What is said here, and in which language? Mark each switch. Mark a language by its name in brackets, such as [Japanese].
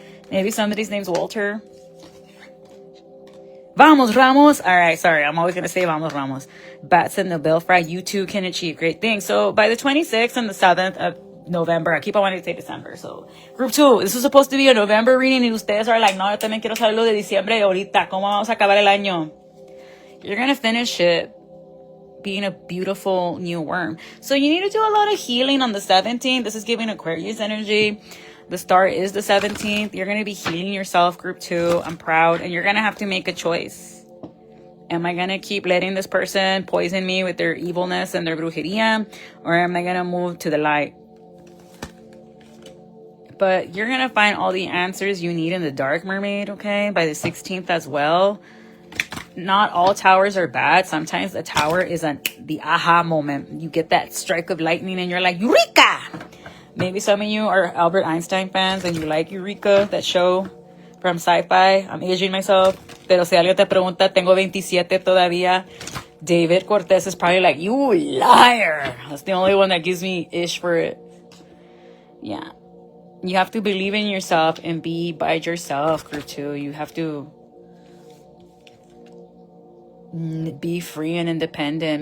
[English] Maybe somebody's name's Walter. Vamos, Ramos. All right, sorry. I'm always going to say Vamos, Ramos. Bats in the Belfry. You too can achieve great things. So by the 26th and the 7th of November, I keep on wanting to say December. So group 2, this was supposed to be a November reading. And [Spanish] ustedes [English] are like, [Spanish] no, yo también quiero saber lo de diciembre ahorita. ¿Cómo vamos a acabar el año? [English] You're going to finish it being a beautiful new worm. So you need to do a lot of healing on the 17th. This is giving Aquarius energy. The star is the 17th. You're going to be healing yourself, group 2. I'm proud. And you're going to have to make a choice. Am I going to keep letting this person poison me with their evilness and their brujeria? Or am I going to move to the light? But you're going to find all the answers you need in the dark, mermaid, okay? By the 16th as well. Not all towers are bad. Sometimes a tower is the aha moment. You get that strike of lightning and you're like, Eureka! Maybe some of you are Albert Einstein fans and you like Eureka, that show from sci-fi. I'm aging myself. [Spanish] Pero si alguien te pregunta, tengo 27 todavía. [English] David Cortez is probably like, you liar. That's the only one that gives me ish for it. Yeah. You have to believe in yourself and be by yourself, group 2. You have to be free and independent.